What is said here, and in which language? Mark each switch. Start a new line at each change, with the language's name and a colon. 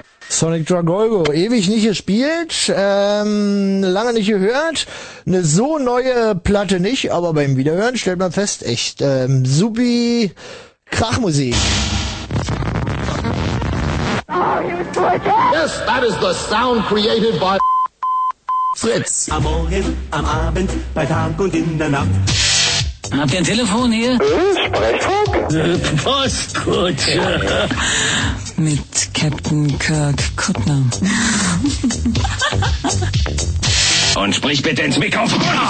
German: Sonic Dragolgo, ewig nicht gespielt, lange nicht gehört, eine so neue Platte nicht, aber beim Wiederhören stellt man fest, echt supi Krachmusik.
English: Oh, yes, that is the sound created by Fritz.
German: Am Morgen, am Abend, bei Tag und in der Nacht. Habt ihr ein Telefon hier? Sprechfunk? Postkutsche. Ja, ja. Mit Captain Kirk Kuttner. Und sprich bitte ins Mikrofon.